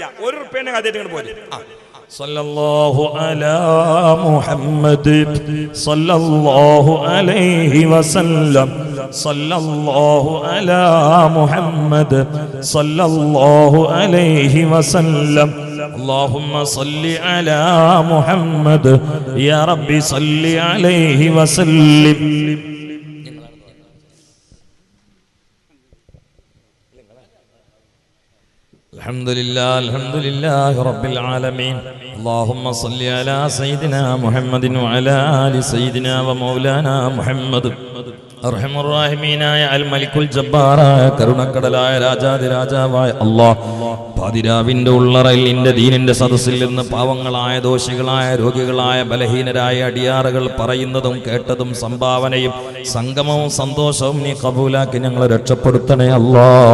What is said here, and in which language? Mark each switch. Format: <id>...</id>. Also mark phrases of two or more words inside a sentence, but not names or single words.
<ml>1 ഉറുപ്പ്യന്റെ കഥയായിട്ട് പോരും.</ml> <ar>صلى الله على محمد صلى الله عليه وسلم صلى الله على محمد صلى الله عليه وسلم اللهم صل على محمد يا رب صل عليه وسلم. الحمد لله رب العالمين. اللهم صل على سيدنا محمد وعلى آل سيدنا ومولانا محمد.</ar> <ml>അർഹമുർറഹീമീനായ അൽ മലിക്കുൽ ജബ്ബാറായ കരുണക്കടലായ രാജാതിരാജാവായ അല്ലാഹ്, പാതിരാവിന്റെ ഉള്ളറയിൽ നിന്റെ ദീനിന്റെ സദസ്സിൽ നിന്ന് പാവങ്ങളായ ദോഷികളായ രോഗികളായ ബലഹീനരായ അടിയാറുകൾ പറയുന്നതും കേട്ടതും സംഭാവനയും സംഗമവും സന്തോഷവും നീ കബൂലാക്കി ഞങ്ങളെ രക്ഷപ്പെടുത്തണേ അല്ലാഹ്.</ml>